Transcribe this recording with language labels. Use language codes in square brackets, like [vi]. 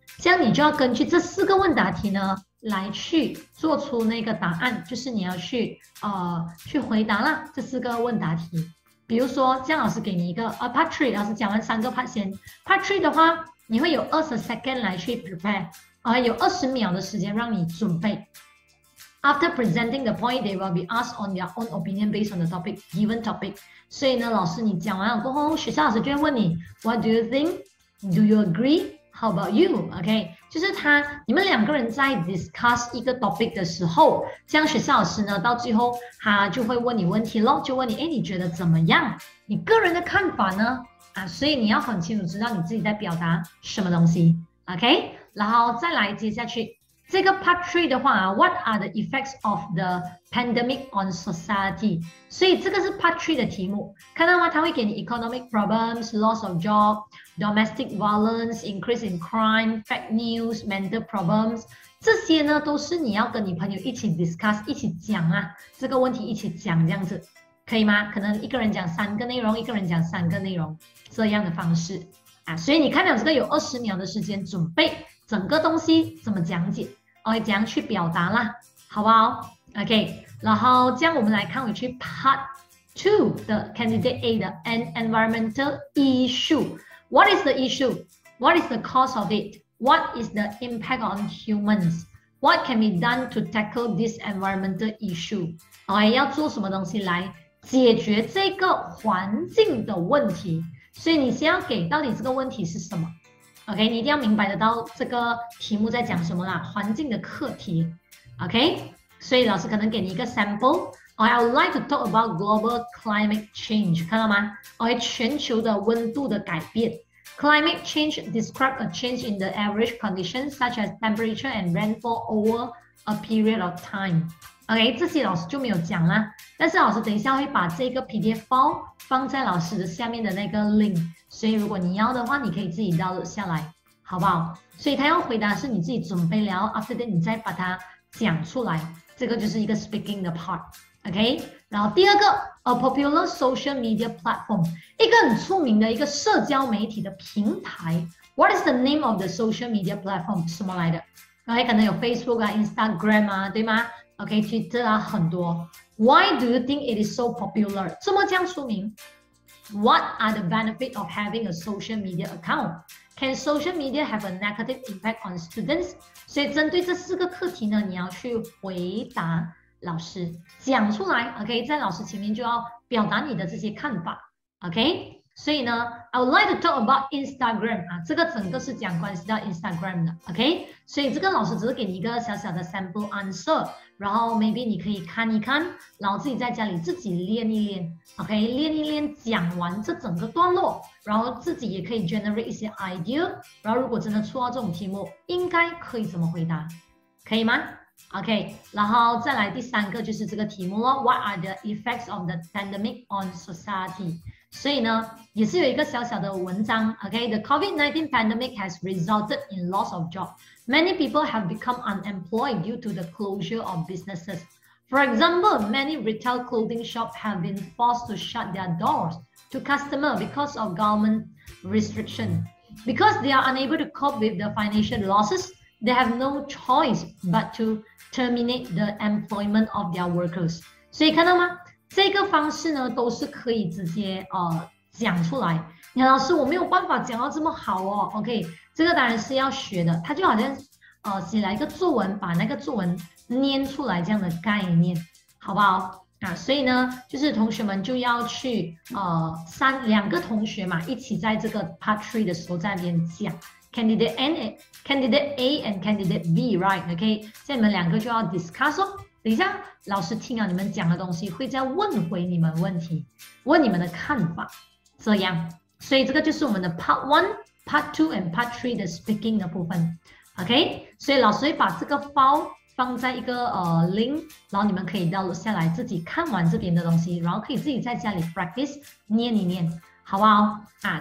[zh] 这样你就要根据这4个问答题呢。来去做出那个答案，就是你要去回答啦这4个问答题。比如说，这样老师给你一个Part 3，老师讲完3个 part 先。 Part 3的话，你会有20 second 来去 prepare，有20秒的时间让你准备。 [en] After presenting the point, they will be asked on their own opinion based on the given topic。 [zh] 所以呢，老师你讲完了过后，学校老师就会问你 ， [en] What do you think? Do you agree?How about you? [zh] OK， 就是你们2个人在 discuss 一个 topic 的时候，这样学校老师呢，到最后他就会问你问题咯，就问你，你觉得怎么样？你个人的看法呢？所以你要很清楚知道你自己在表达什么东西 ，OK？然后再来接下去这个 Part 3的话， [en] What are the effects of the pandemic on society？ [zh] 所以这个是 Part 3的题目，看到吗？它会给你 [en] economic problems, loss of job。 Domestic violence, increase in crime, fake news, mental problems， [zh] 这些呢都是你要跟你朋友一起 discuss， 一起讲这个问题一起讲，这样子可以吗？可能一个人讲3个内容，一个人讲3个内容，这样的方式所以你看到这个有20秒的时间准备整个东西怎么讲解怎样去表达啦，好不好 ？OK， 然后这样我们来看回去 Part 2的 Candidate A 的 [en] An environmental issue。 What is the issue? What is the cause of it? What is the impact on humans? What can be done to tackle this environmental issue？ [zh] 要做什么东西来解决这个环境的问题？所以你先要给到底这个问题是什么 ？OK， 你一定要明白得到这个题目在讲什么啦，环境的课题。 [en] OK， [zh] 所以老师可能给你一个 sample。 [en] I would like to talk about global climate change， [zh] 看到吗？全球的温度的改变。 [en] Climate change describes a change in the average conditions such as temperature and rainfall over a period of time. [zh] OK， 这些老师就没有讲啦。但是老师等一下会把这个 PDF file 放在老师的下面的那个 link， 所以如果你要的话，你可以自己 download 下来，好不好？所以他要回答是你自己准备了 ， [en] after that [zh] 你再把它讲出来，这个就是一个 speaking 的 part。OK， 然后第二个 ，a popular social media platform， 一个很出名的一个社交媒体的平台。 [en] What is the name of the social media platform？ [zh] 什么来的 ？OK， 可能有 Facebook 啊、Instagram 啊，对吗 ？OK，Twitter 啊，很多。 [en] Why do you think it is so popular？ [zh] 这么这样出名 [en] ？What are the benefits of having a social media account？ Can social media have a negative impact on students？ [zh] 所以针对这4个课题呢，你要去回答。老师讲出来 ，OK， 在老师前面就要表达你的这些看法 ，OK， 所以呢 ， [en] I would like to talk about Instagram [zh] 啊，这个整个是讲关系到 Instagram 的 ，OK， 所以这个老师只是给你一个小小的 sample answer， 然后 maybe 你可以看一看，然后自己在家里自己练一练 ，OK， 练一练讲完这整个段落，然后自己也可以 generate 一些 idea， 然后如果真的出到这种题目，应该可以怎么回答，可以吗？OK， 然后再来第3个就是这个题目咯 ， [en] What are the effects of the pandemic on society？ [zh] 所以呢，也是有一个小小的文章 [en] ，OK，The COVID-19 pandemic has resulted in loss of job. Many people have become unemployed due to the closure of businesses. For example, many retail clothing shops have been forced to shut their doors to customers because of government restriction. Because they are unable to cope with the financial losses.They have no choice but to terminate the employment of their workers. [zh] 所以看到吗？这个方式呢，都是可以直接讲出来。你看老师，我没有办法讲到这么好哦。OK， 这个当然是要学的。它就好像写来一个作文，把那个作文念出来这样的概念，好不好？啊，所以呢，就是同学们就要去2个同学嘛，一起在这个 Part 3的时候在那边讲。 [en] Candidate A and Candidate B, right? [zh] OK， 所以你们2个就要 discuss 哦。等一下，老师听了你们讲的东西，会再问回你们问题，问你们的看法，这样。所以这个就是我们的 Part 1、Part 2 and Part 3的 speaking 的部分。 OK， 所以老师会把这个 file 放在一个link， 然后你们可以 download 下来，自己看完这边的东西，然后可以自己在家里 practice 念一念。好不好啊？